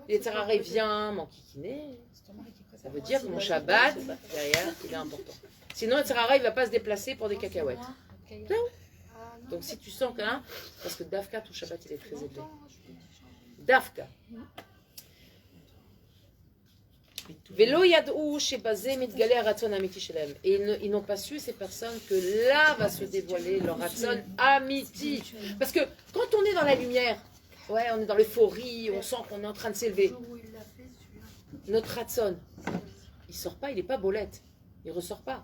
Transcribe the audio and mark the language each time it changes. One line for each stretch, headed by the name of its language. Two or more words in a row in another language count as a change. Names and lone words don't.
French: les c'est Tzara pas- vient m'enquiquiner, ça veut dire que mon Shabbat, derrière, il est important. Sinon, le Tzara, il ne va pas se déplacer pour des cacahuètes. Ah, non. Donc, si tu sens qu'un, parce que Dafka, ton Shabbat, il est très élevé. Dafka.
Hebrew: ולא ידעו שבזה מתגלה הרצון אמיתי שלם.
French: Et ils n'ont pas su, ces personnes, que là va se dévoiler leur
Hebrew: רצון אמיתי.
French: Parce que quand on est dans la lumière, ouais, on est dans l'euphorie, on sent qu'on est en train de s'élever. Notre ratzon, il sort pas, il est pas bolette. Il ressort pas.